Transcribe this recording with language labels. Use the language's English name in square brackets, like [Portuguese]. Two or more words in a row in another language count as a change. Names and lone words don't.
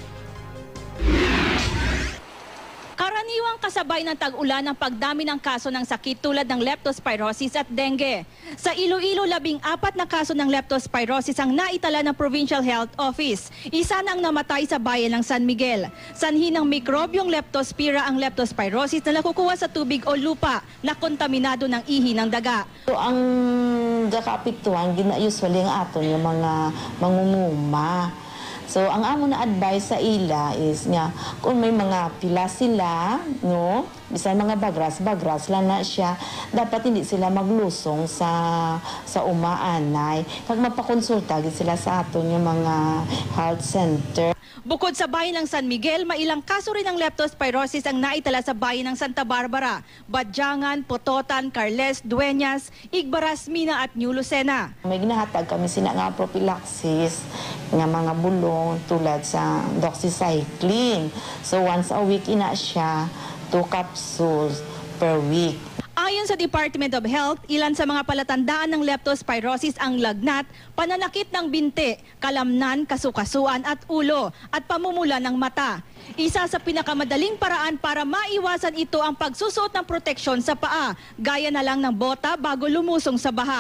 [Filipino] Karaniwang kasabay ng tag-ulan ang pagdami ng kaso ng sakit tulad ng leptospirosis at dengue. Sa Iloilo, 14 na kaso ng leptospirosis ang naitala ng Provincial Health Office. Isa na ang namatay sa bayan ng San Miguel. Sanhi ng mikrobyong leptospira ang leptospirosis na nakukuha sa tubig o lupa na kontaminado ng ihi ng daga. [Hiligaynon] So, ang gakapituan, usually ang aton yung mga mangunguma. So, ang amo na advice sa ila is nga, kung may mga pila sila, no, bisan mga bagras lang na siya, dapat hindi sila maglusong sa umaanay. Kag mapakonsulta sila sa aton yung mga health center. [Filipino] Bukod sa bayan ng San Miguel, mailang kaso rin ng leptospirosis ang naitala sa bayan ng Santa Barbara, Badyangan, Pototan, Carles, Dueñas, Igbaras, Mina at New Lucena. [Hiligaynon] May ginahatag kami sina nga prophylaxis nga mga bulong tulad sa doxycycline. [English] So once a week [Hiligaynon] ina siya, [English] 2 capsules per week. [Filipino] Ayon sa Department of Health, ilan sa mga palatandaan ng leptospirosis ang lagnat, pananakit ng binti, kalamnan, kasukasuan at ulo, at pamumula ng mata. Isa sa pinakamadaling paraan para maiwasan ito ang pagsusuot ng proteksyon sa paa, gaya na lang ng bota bago lumusong sa baha.